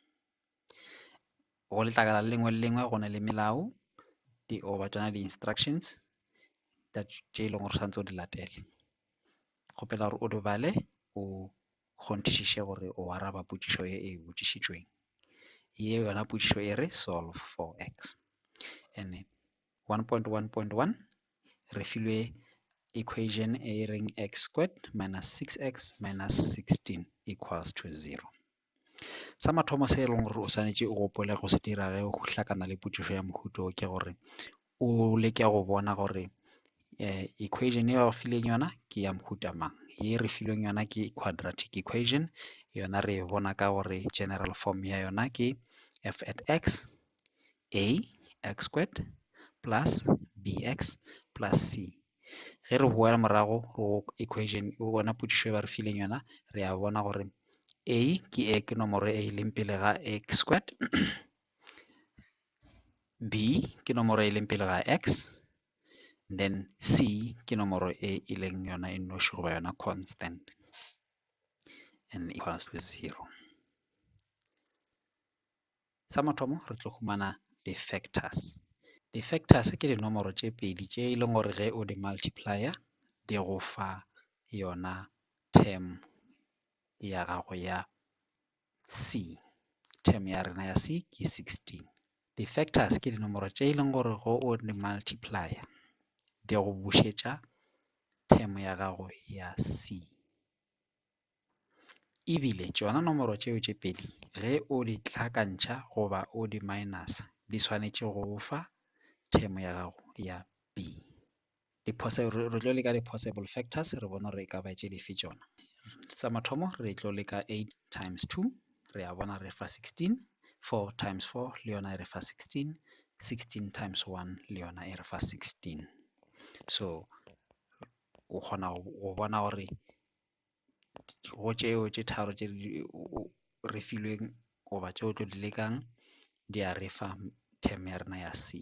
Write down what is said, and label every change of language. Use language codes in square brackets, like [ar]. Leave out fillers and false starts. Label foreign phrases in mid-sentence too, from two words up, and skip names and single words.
[nso] Go letlakala le lengwe go na le melao goba tsona di-instructions tše e leng gore tshwanetse o di latele. Kgopela gore o di bale o kgonthišiše gore o araba potšišo ye e botšišitšweng. Ye yona potšišo e re [en] solve for x. And 1.1.1 [nso] re filwe equation e reng [en] x squared minus 6x minus 16 equals to 0. [nso] Sa mathomo se e leng gore o swanetše o gopole go se dira ge o hlakana le potšišo ya mohuta o ke gore o leke go bona gore equation e ba fileng yona ke ya mohuta mang. Ye re filweng yona ke [en] quadratic equation, [nso] yona re bona ka gore [en] general form [nso] ya yona ke [en] f at x a x squared plus bx plus c. [nso] Ge re boela morago go equation o bona potšišo e ba re fileng yona, re a bona gore a ke nomoro e leng pele ga [en] x squared, [nso] b ke nomoro e leng pele ga x, then c ke nomoro e leng yona e noši goba yona constant, [en] and equals to 0. [nso] Sa mathomo re tlo humana di-factors. Di-factors ke dinomoro tše pedi tše e leng gore ge o di multiplier di go fa yona term ya gago ya c. Term ya rena ya c ke 16. Di-factors ke dinomoro tše e leng gore go o di multiplier di go bušetša term ya gago ya c. Ebile tšona nomoro tšeo tše pedi ge o di hlakantšha goba o di minus di swanetše go fa term ya gago ya b. Re tlo leka di- [en] possible factors [nso] re bona re ka ba tše dife tšona. Sa mathomo re tlo leka 8 times 2 re a bona re fa 16, 4 times 4 le yona e re fa 16, 16 times 1 le yona e re fa 16. So o kgona go bona gore go tšeo tše tharo tše re filweng goba tšeo tlo di lekang di a re fa term ya rena ya c.